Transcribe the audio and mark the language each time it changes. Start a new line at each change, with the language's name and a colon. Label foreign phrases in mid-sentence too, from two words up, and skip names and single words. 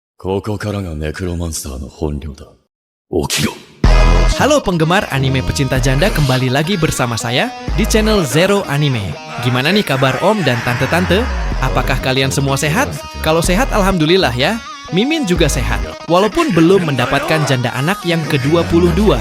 Japanese: ここからがネクロマンサーの本領だ。起きろ。
Indonesian: Halo penggemar anime pecinta janda, kembali lagi bersama saya di channel Zero Anime. Gimana nih kabar Om dan Tante-Tante? Apakah kalian semua sehat? Kalau sehat alhamdulillah ya. Mimin juga sehat, walaupun belum mendapatkan janda anak yang ke-22.